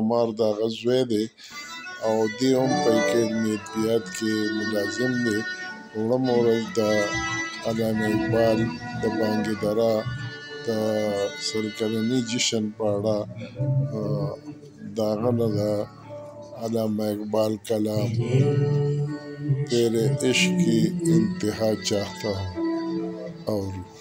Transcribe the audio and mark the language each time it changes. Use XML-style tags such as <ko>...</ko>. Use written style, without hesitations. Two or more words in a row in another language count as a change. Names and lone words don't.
<ps>عمر د هغه زوی دی او دی هم په اکیډمي ادبیات کې ملازم دی. وړمه ورځ د علامه اقبال د بانګې دره د 100 کلني جشن په اړه د هغه نه د علامه اقبال کلام</ps> <ur>تیرے عشق کی انتہا چاہتا ہوں</ur> <ps>اورو.</ps>